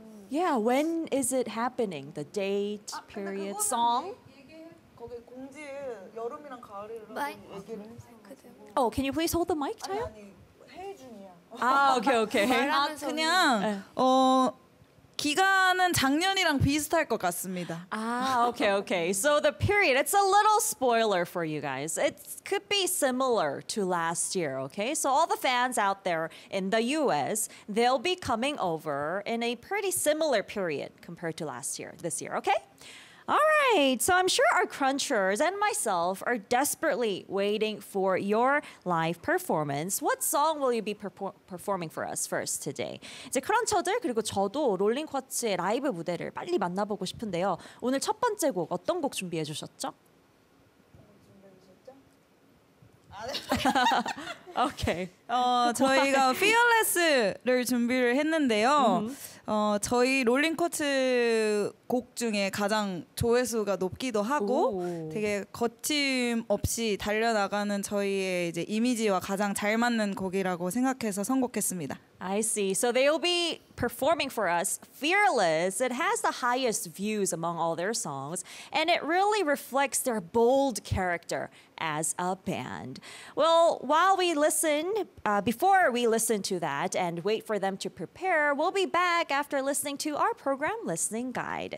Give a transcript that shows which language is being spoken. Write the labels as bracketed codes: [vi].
[en] Yeah, when is it happening? The date, period, song? [ko] 거기 공지 여름이랑 가을이라고 얘기를 했었는데. [en] Oh, can you please hold the mic, Taya? [ko] 아니, 해외 중이야. 아, 오케이, 오케이. 아, 그냥 기간은 작년이랑 비슷할 것 같습니다. [en] Ah, okay, okay. So the period, it's a little spoiler for you guys. It could be similar to last year, okay? So all the fans out there in the US, they'll be coming over in a pretty similar period compared to last year, this year, okay? All right, so I'm sure our crunchers and myself are desperately waiting for your live performance. What song will you be performing for us first today? [ko] 이제 크런처들 그리고 저도 롤링 쿼츠의 라이브 무대를 빨리 만나보고 싶은데요. 오늘 첫 번째 곡 어떤 곡 준비해 주셨죠? 오케이. 저희가 Fearless를 준비를 했는데요. 저희 롤링 쿼츠 곡 중에 가장 조회수가 높기도 하고 되게 거침 없이 달려나가는 저희의 이제 이미지와 가장 잘 맞는 곡이라고 생각해서 선곡했습니다. [en] I see. So they will be performing for us Fearless. It has the highest views among all their songs and it really reflects their bold character as a band. Well, while we listen, before we listen to that and wait for them to prepare, we'll be back after listening to our program listening guide.